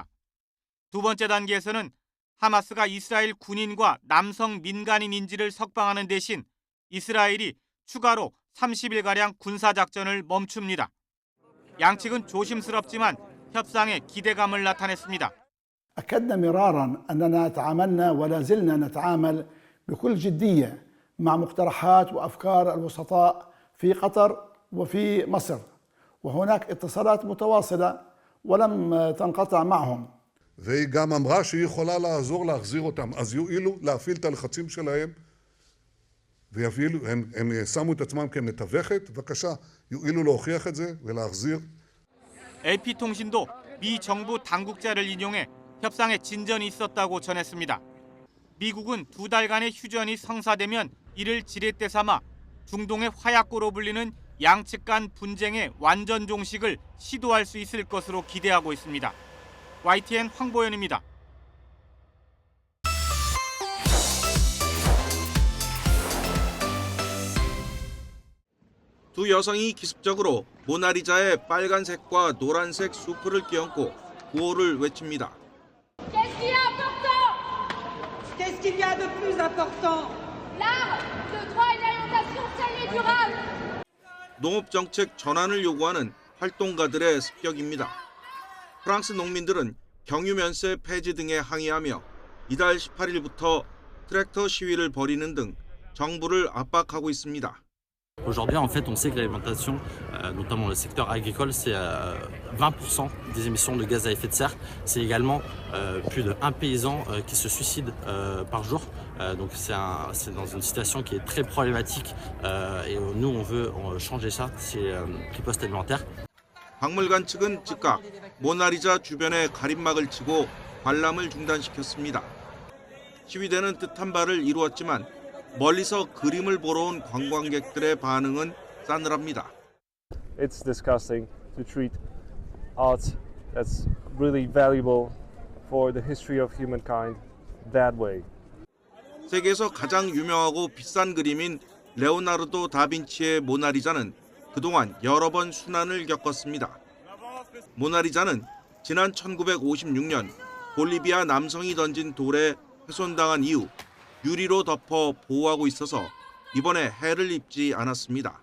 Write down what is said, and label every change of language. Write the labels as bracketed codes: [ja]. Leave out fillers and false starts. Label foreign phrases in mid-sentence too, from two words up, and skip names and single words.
[ko] 두 번째 단계에서는 하마스가 이스라엘 군인과 남성 민간인 인질을 석방하는 대신 이스라엘이 추가로 30일가량 군사작전을 멈춥니다. 양측은 조심스럽지만 협상에 기대감을 나타냈습니다. [ar] أكدنا مرارا أننا تعاملنا ولا زلنا نتعامل بكل جدية مع مقترحات وأفكار الوسطاء في قطر وفي مصر وهناك اتصالات متواصلة ولم تنقطع معهم. [he] והיא גם אמרה שהיא יכולה לעזור להחזיר אותם, אז יועילו להפעיל את הלחצים שלהם ויפעילו, הם שמו את עצמם כמתווכת, בבקשה, יועילו להוכיח את זה ולהחזיר. [ko] AP통신도 미 정부 당국자를 인용해 협상에 진전이 있었다고 전했습니다. 미국은 2달간의 휴전이 성사되면 이를 지렛대 삼아 중동의 화약고로 불리는 양측 간 분쟁의 완전 종식을 시도할 수 있을 것으로 기대하고 있습니다. YTN 황보현입니다. 두 여성이 기습적으로 모나리자의 빨간색과 노란색 수프를 껴안고 구호를 외칩니다. [fr] Qu'est-ce qui est important? Qu'est-ce qu'il y a de plus important? L'art, le droit et l'orientation saine et durable. [ko] 농업 정책 전환을 요구하는 활동가들의 습격입니다. 프랑스 농민들은 경유 면세 폐지 등에 항의하며 이달 18일부터 트랙터 시위를 벌이는 등 정부를 압박하고 있습니다. [fr] Aujourd'hui, en fait, on sait que l'alimentation, notamment le secteur agricole, c'est 20% des émissions de gaz à effet de serre. C'est également plus de 1 paysan qui se suicide par jour. Donc c'est dans une situation qui est très problématique et nous, on veut changer ça, c'est riposte alimentaire. [ko] 박물관 측은 즉각 모나리자 주변에 가림막을 치고 관람을 중단시켰습니다. 시위대는 뜻한 바를 이루었지만 멀리서 그림을 보러 온 관광객들의 반응은 싸늘합니다. [en] It's disgusting to treat art that's really valuable for the history of humankind that way. [ko] 세계에서 가장 유명하고 비싼 그림인 레오나르도 다빈치의 모나리자는 그동안 여러 번 순환을 겪었습니다. 모나리자는 지난 1956년 볼리비아 남성이 던진 돌에 훼손당한 이후 유리로 덮어 보호하고 있어서 이번에 해를 입지 않았습니다.